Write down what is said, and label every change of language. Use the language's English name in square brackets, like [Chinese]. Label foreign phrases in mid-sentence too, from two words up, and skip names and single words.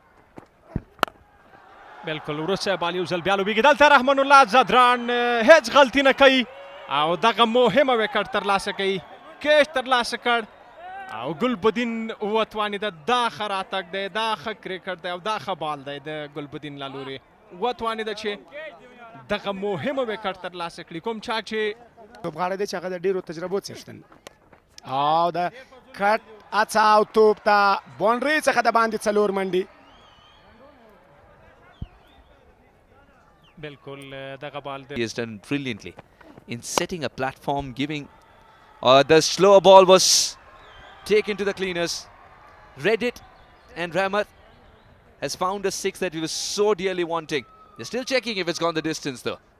[Pashto] بالکل وروسته بال یو ځل بیا لوبیږي دلته رحمان الله زدران هیڅ غلطي نه کوي او دغه مهمه وکټ ترلاسه کوي کیچ ترلاسه کړ او ګلبدین وتوانېده دا ښه راتګ دی دا ښه کرکټ دی او دا ښه بال دی د ګلبدین له لورې وتوانېده چې دغه مهمه وکټ ترلاسه کړي کوم چا چې توپغاړی دی چې هغه د ډېرو تجربو څښتن او د کټ هڅه او توپ ته باونډري څخه د باندې څلور منډي بالکل دغه بال [English] He has done brilliantly in setting a platform, giving the slower ball was taken to the cleaners. Read it, and Rahmat has found a six that he was so dearly wanting. They're still checking if it's gone the distance though.